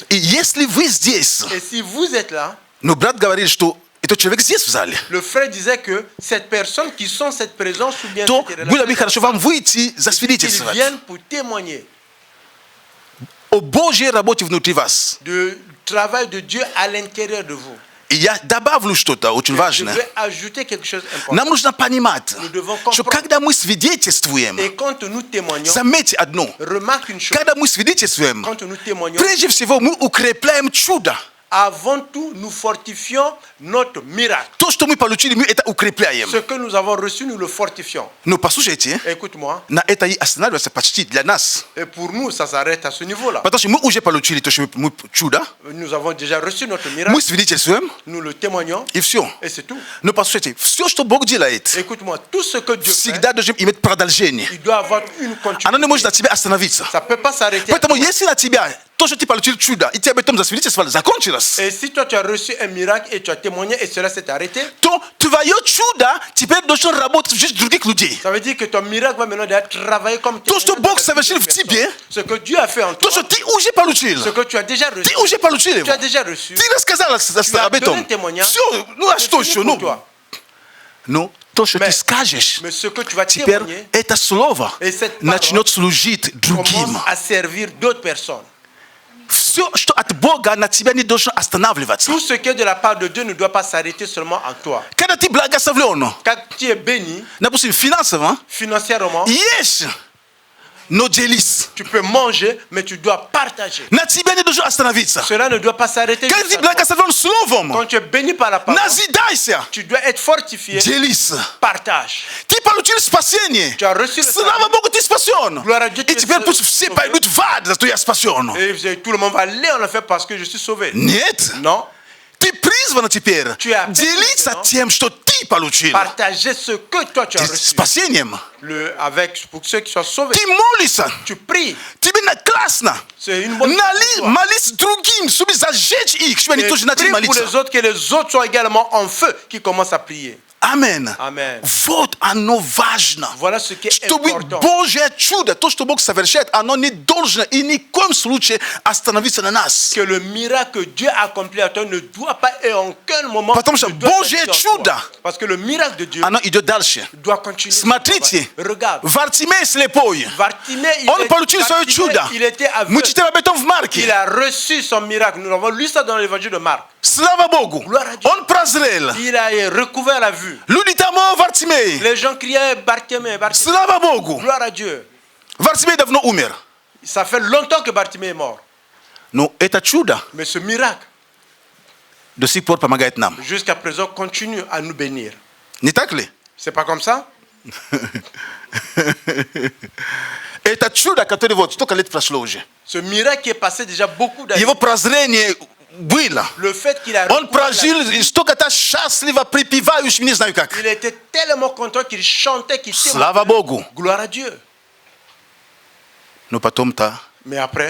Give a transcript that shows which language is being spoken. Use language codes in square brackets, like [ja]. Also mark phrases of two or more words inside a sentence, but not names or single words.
[ru] И если вы здесь, [fr] Et si vous êtes là, [ru] но брат говорит, что этот человек здесь в зале, [fr] le frère disait que cette personne qui sent cette présence ou bien [ru] то [fr] cette [ru] было бы [fr] relation, [ru] хорошо вам выйти, [fr] ils [ru] засвидетельствовать [fr] viennent pour témoigner [ru] о Божьей работе внутри вас. [fr] du travail de Dieu à l'intérieur de vous. [ru] И я добавлю что-то очень [fr] Je [ru] важное. [fr] vais ajouter quelque chose d'important. [ru] Нам нужно понимать, [fr] Nous devons [ru] что [fr] comprendre. [ru] когда мы свидетельствуем, [fr] Et quand nous témoignons, [ru] заметьте одно, [fr] remarque une chose. [ru] когда мы свидетельствуем, [fr] Quand nous témoignons, [ru] прежде всего мы укрепляем чудо. [fr] avant tout, nous fortifions notre miracle. [ru] То, что мы получили, мы это укрепляем. [fr] Ce que nous avons reçu, nous le fortifions. [ru] Но послушайте, [fr] Écoute-moi. [ru] на это и останавливается почти для нас. [fr] Et pour nous, ça s'arrête à ce niveau-là. [ru] Потому что мы уже получили то, что мы чудо, [fr] Nous avons déjà reçu notre miracle. [ru] мы свидетельствуем, [fr] Nous le témoignons. [ru] и все. [fr] Et c'est tout. [ru] Но послушайте, все, что Бог делает, [fr] Écoute-moi. Tout ce que Dieu fait, [ru] всегда должен иметь продолжение. [fr] il doit avoir une [ru] Оно не может [fr] continuité. [ru] на тебя остановиться. [fr] Ça ne peut pas s'arrêter. [ru] Поэтому если на тебя то, что ты получил чудо, и тебе об этом засвидетельствовали, закончилось, [fr] Et si toi, tu as reçu un miracle et tu as témoigné et cela s'est arrêté, [ru] то твое чудо теперь должно работать в жизни других людей. [fr] ça veut dire que ton miracle va maintenant déjà travailler comme [ru] То, что [fr] témoignage [ru] Бог [fr] dans la vie [ru] совершил [fr] de [ru] в [fr] personne. [ru] тебе, [fr] Ce que Dieu a fait en [ru] то, [fr] toi, [ru] что ты уже получил, [fr] ce que tu as déjà reçu, [ru] ты уже получил [fr] tu as [ru] его. [fr] déjà reçu. [ru] Ты рассказал об [fr] donné [ru] этом. [fr] un témoignage. [ru] Все, ну а [fr] C'est [ru] что [fr] fini [ru] еще? [fr] pour [ru] Ну, [fr] toi. [ru] ну, то, что ты [fr] Mais- [ru] скажешь, [fr] Mais ce que tu vas [ru] теперь [fr] témoigner [ru] это слово [fr] Et cette parole [ru] начнет служить другим. [fr] commence à servir d'autres personnes. [ru] Все, что от Бога, на тебя не должно останавливаться. [fr] Tout ce qui est de la part de Dieu ne doit pas s'arrêter seulement en toi. [ru] Когда ты благословлен, [fr] Quand tu es béni [ru] допустим, финансово, [fr] financièrement, [ru] ешь, но делись. [fr] tu peux manger, mais tu dois partager. [ru] На тебя не должно остановиться. [fr] Cela ne doit pas s'arrêter. [ru] Когда [fr] juste [ru] ты [fr] à toi. [ru] благословлен словом, [fr] Quand tu es béni par la parole, [ru] назидайся, [fr] tu dois être fortifié. [ru] делись. [fr] Partage. [ru] Ты получил спасение. [fr] Tu as reçu le [ru] Слава [fr] salut. [ru] Богу, ты спасен. [fr] Gloire à Dieu, tu [ru] И [fr] es [ru] теперь пусть [fr] sauvé. [ru] все пойдут в ад, зато я спасен. [fr] Et tout le monde va aller en enfer parce que je suis sauvé. [ru] Нет. [fr] Non. [ru] Ты призван теперь [fr] Tu as [ru] делиться [fr] maintenant [ru] тем, что ты получил. [fr] Partager ce que toi tu as reçu. [ru] Спасением. [fr] Pour ceux qui soient sauvés. [ru] Ты молишься. [fr] Tu pries. [ru] Тебе классно. [fr] C'est une bonne chose pour toi. [ru] Молись другим, чтобы зажечь их, чтобы они [fr] Et [ru] тоже начали [fr] prie pour [ru] молиться. [fr] les autres, que les autres soient également en feu, qui commencent à prier. [ru] Амен. [fr] Amen. [ru] Вот оно важно. [fr] Voilà ce qui est [ru] Чтобы [fr] important. [ru] Божье чудо, то, что Бог совершает, оно не должно и ни в коем случае остановиться на нас. [fr] Que le miracle que Dieu a accompli à toi ne doit pas et en aucun moment [ru] Потому что [fr] ne doit [ru] Божье [fr] s'arrêter en toi. [ru] чудо, [fr] Parce que le miracle de Dieu [ru] оно идет дальше. [fr] doit continuer. son [ru] Смотрите, [fr] travail. Regarde. [ru] Вартимей слепой, [fr] Bartimée, [ru] он получил свое чудо. [fr] il était [ru] Мы [fr] aveugle. [ru] читаем об этом в [fr] Il [ru] Марке. [fr] a reçu son miracle. Nous avons lu ça dans l'évangile de Marc. [ru] Слава Богу. [fr] Gloire à Dieu. [ru] Он прозрел. [fr] Il a recouvert la vue. [ru] Люди там, о, Вартимей. [fr] Les gens criaient Bartimée, Bartimée. [ru] Слава Богу. [fr] Gloire à Dieu. [ru] Вартимей давно умер. [fr] Ça fait longtemps que Bartimée est mort. [ru] Но это чудо [fr] Mais ce miracle, [ru] до сих пор помогает нам. [fr] jusqu'à présent, continue à nous bénir. [ru] Не так ли? [fr] C'est pas comme ça? [ru] Это чудо, которое вот столько лет прошло уже. [fr] Ce miracle qui est passé déjà beaucoup d'années. [ru] Его прозрение было. [fr] Le fait qu'il a [ru] Он [fr] recouvert la [ru] прожил [fr] vue, [ru] столько-то счастливо, припевающим, не знаю как. [fr] il était tellement content qu'il chantait, qu'il [ru] Слава [fr] témoignait. [ru] Богу. [fr] Gloire à Dieu. [ru] Но потом-то, [fr] Mais après,